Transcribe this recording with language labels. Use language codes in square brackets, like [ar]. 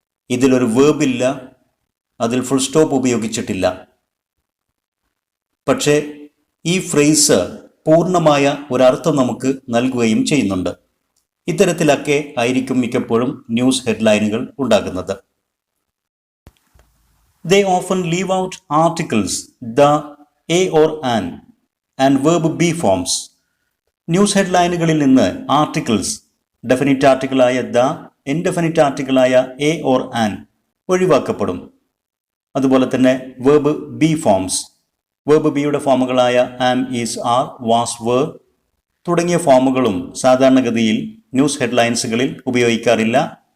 [ml] ഇതിലൊരു വേർബില്ല, അതിൽ full stop ഉപയോഗിച്ചിട്ടില്ല. പക്ഷേ ഈ ഫ്രേസ് പൂർണ്ണമായ ഒരർത്ഥം നമുക്ക് നൽകുകയും ചെയ്യുന്നുണ്ട്. ഇത്തരത്തിലൊക്കെ ആയിരിക്കും മിക്കപ്പോഴും ന്യൂസ് ഹെഡ്ലൈനുകൾ ഉണ്ടാകുന്നത്. [en] They often leave out articles the, a or an and verb be forms. [ml] News ഹെഡ്ലൈനുകളിൽ നിന്ന് articles, definite ആർട്ടിക്കിളായ the, indefinite ആർട്ടിക്കിളായ A or an ഒഴിവാക്കപ്പെടും. അതുപോലെ തന്നെ വേർബ് ബി ഫോംസ്, വേർബ് ബിയുടെ ഫോമുകളായ ആം, ഈസ്, ആർ, വാസ്, വേർ തുടങ്ങിയ ഫോമുകളും സാധാരണഗതിയിൽ ന്യൂസ് ഹെഡ്ലൈൻസുകളിൽ ഉപയോഗിക്കാറില്ല.